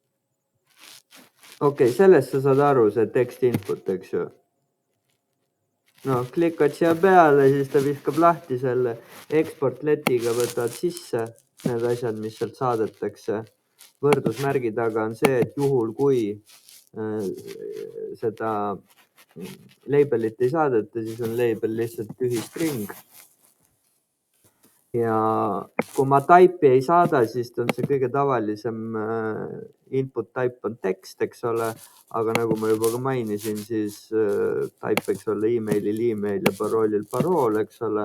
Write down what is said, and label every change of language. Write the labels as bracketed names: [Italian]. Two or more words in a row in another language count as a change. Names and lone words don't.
[Estonian] Okei, sellest sa saad aru, see [English] text input, [Estonian] eks ju. No klikad siia peale, siis ta viskab lahti selle export letiga, võtad sisse need asjad, mis sealt saadetakse. Võrdusmärgi taga on see, et juhul kui seda labelit ei saadeta, siis on label lihtsalt tühi string. Ja kui ma type'i ei saada, siis on see kõige tavalisem input type on text, eks ole. Aga nagu ma juba ka mainisin, siis type võiks olla emailil email ja paroolil parool, eks ole.